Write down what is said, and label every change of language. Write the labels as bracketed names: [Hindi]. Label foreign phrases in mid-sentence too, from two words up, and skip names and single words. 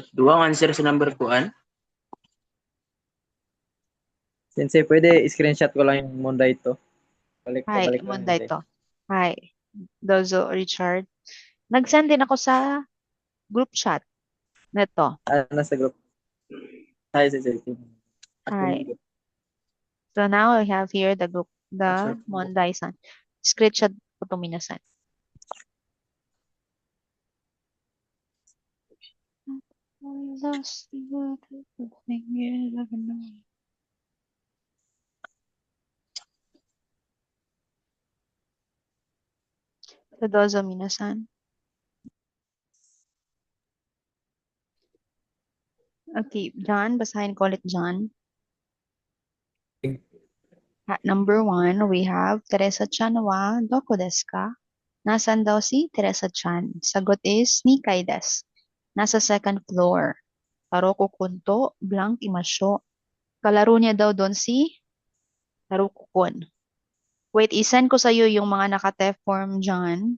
[Cebuano] Duwa ang answer sa number kuan. [Filipino] Sensei, pwede screenshot ko lang yung Monday ito. Hi, Balik lang Monday sensei. to. Hi. Dozo, Richard. Nag-send din ako sa group chat. Neto. Nasa group. Hi, sensei. Hi. [English] So now I have here the group, the Monday-san. [Filipino] Screenshot ko to minasan. So dozo minasan. Okay, John, basahin ko ulit, John. [English] At number 1, we have Teresa Chan [Japanese] wa doko desu ka? [Filipino] Nasaan daw si Teresa Chan? Sagot is [Japanese] Nikkei desu. [Filipino] Nasa second floor. [Japanese] Taroko kunto, blank imasyo. [Filipino] Kalaro niya daw doon si Taroko-kun. Wait, isend ko sa iyo yung mga naka-T form dyan.